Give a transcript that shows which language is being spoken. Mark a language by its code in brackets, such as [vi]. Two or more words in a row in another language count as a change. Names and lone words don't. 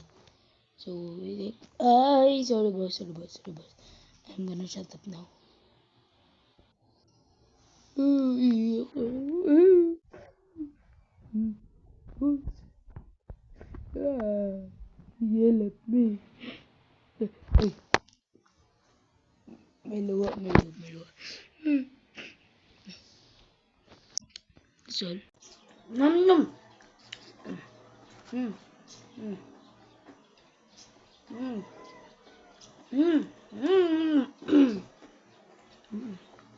[en] So wait. Sorry boss. I'm gonna shut up now. Yell at me. [tl] Ay, may luwa. Sol. Nom nom. Mm, mm, mm, mm, mm, mm.